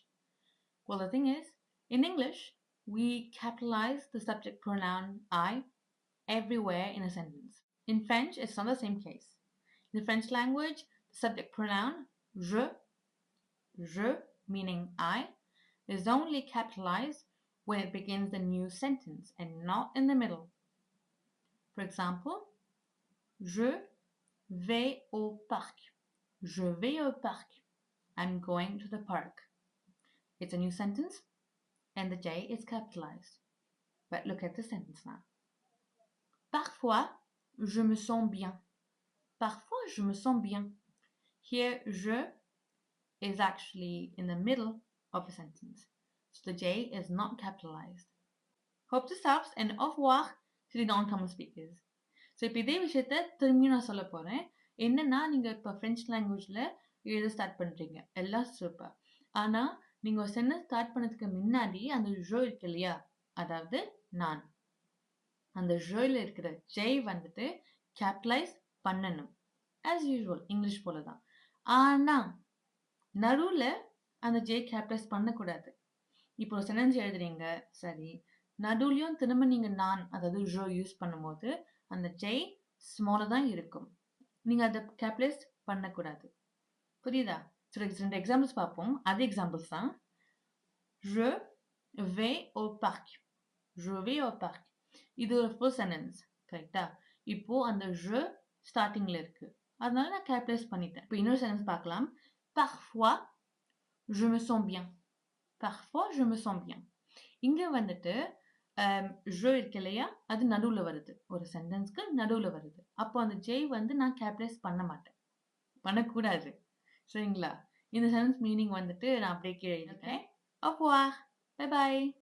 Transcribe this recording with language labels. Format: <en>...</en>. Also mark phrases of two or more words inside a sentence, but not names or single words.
<en>Well, the thing is, in English, we capitalize the subject pronoun I everywhere in a sentence. In French, it's not the same case. In the French language, the subject pronoun je, meaning I, is only capitalized when it begins the new sentence and not in the middle. For example,</en> <fr>je vais au parc. Je vais au parc.</fr> <en>I'm going to the park. It's a new sentence and the J is capitalized. But look at the sentence now.</en> <fr>Parfois, je me sens bien. Parfois, je me sens bien.</fr> <en>Here, je is actually in the middle of a sentence. So the J is not capitalized. Hope this helps and</en> <fr>au revoir</fr> <en>to the non-common speakers.</en> <ta>ஸோ இப்போ இதே விஷயத்த திரும்பியும் நான் சொல்ல போகிறேன். என்னன்னா நீங்கள் இப்போ</ta> <en>French language-இல்</en> <ta>எழுத ஸ்டார்ட் பண்ணுறீங்க, எல்லாம் சூப்பர். ஆனால் நீங்கள் ஒரு சென்டென்ஸ் ஸ்டார்ட் பண்ணதுக்கு முன்னாடி அந்த ஜோ இருக்கு இல்லையா, அதாவது நான், அந்த ஜோயில் இருக்கிற ஜெய் வந்துட்டு கேபிட்டலைஸ் பண்ணணும்</ta> <en>as usual,</en> <ta>இங்கிலீஷ் போல தான். ஆனால் நடுவில் அந்த ஜெய் கேபிட்டலைஸ் பண்ணக்கூடாது. இப்போ ஒரு சென்டென்ஸ் எழுதுறீங்க, சரி, நடுவுலையும் திரும்ப நீங்கள் நான், அதாவது ஜோ யூஸ் பண்ணும்போது அந்த ஜெய் ஸ்மாலாக தான் இருக்கும். நீங்கள் அதை கேபிட்டலைஸ் பண்ணக்கூடாது. புரியுதா? சரி, 2 எக்ஸாம்பிள்ஸ் பார்ப்போம். அதே எக்ஸாம்பிள்ஸ் தான்.</ta> <fr>Je vais au parc. Je vais au parc.</fr> <ta>இது ஒரு</ta> <en>full sentence,</en> <ta>கரெக்டா? இப்போ அந்த je ஸ்டார்டிங்கில் இருக்கு, அதனால நான் கேபிட்டலைஸ் பண்ணிட்டேன். இப்போ இன்னொரு சென்டென்ஸ் பார்க்கலாம்.</ta> <fr>Parfois je me sens bien. Parfois je me sens bien.</fr> <ta>இங்கே வந்துட்டு ஜோ இருக்கு இல்லையா, அது நடுவில் வருது, ஒரு சென்டென்ஸ்க்கு நடுவில் வருது. அப்போ அந்த ஜெய் வந்து நான் கேபிட்டலைஸ் பண்ண மாட்டேன், பண்ணக்கூடாது. சரிங்களா? இந்த</ta> <en>sentence meaning</en> <ta>வந்துட்டு நான் அப்படியே கீழே எழுதிட்டேன்.</ta> <fr>Au revoir.</fr> <en>Bye bye.</en>